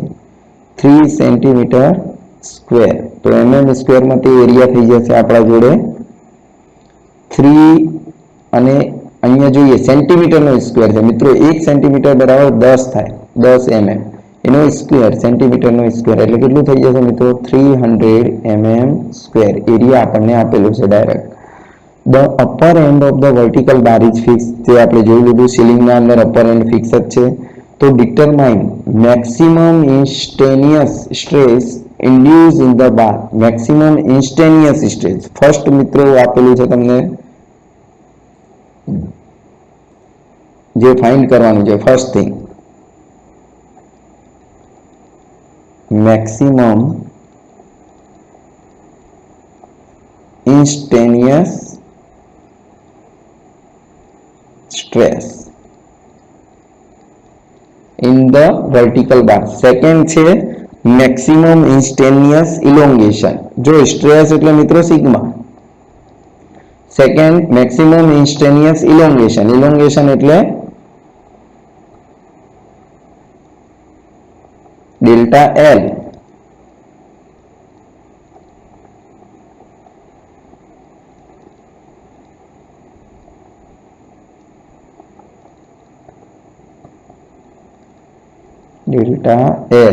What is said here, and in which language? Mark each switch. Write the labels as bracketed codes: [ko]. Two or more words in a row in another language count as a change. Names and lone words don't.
[gu] 3 [en] centimeter square, [gu] તો સ્ક્વેરમાં તે એરિયા થઈ જશે આપણા જોડે 3, અને અહીંયા જોઈએ સેન્ટીમીટરનો સ્ક્વેર છે મિત્રો. 1 સેન્ટીમીટર બરાબર 10 થાય, 10 એનો સ્ક્વેર, સેન્ટીમીટરનો સ્ક્વેર એટલે કેટલું થઈ જશે મિત્રો? 300 [en] square area [gu] આપણને આપેલું છે ડાયરેક્ટ. [en] The upper end of the vertical bar is fixed. [gu] જે આપણે જોઈ લીધું, સીલિંગના અંદર [en] upper end fix [gu] જ છે. તો [en] determine maximum instantaneous stress induce in the bar. maximum instantaneous stress first [gu] મિત્રો આપેલું છે તમને, જે ફાઇન્ડ કરવાનું છે. [en] first thing, maximum instantaneous stress in the vertical bar. સેકન્ડ છે maximum instantaneous elongation. [gu] જો સ્ટ્રેસ એટલે મિત્રો સિગ્મા. [en] second maximum instantaneous elongation. [gu] elongation એટલે ડેલ્ટા L. ડેલ્ટા L.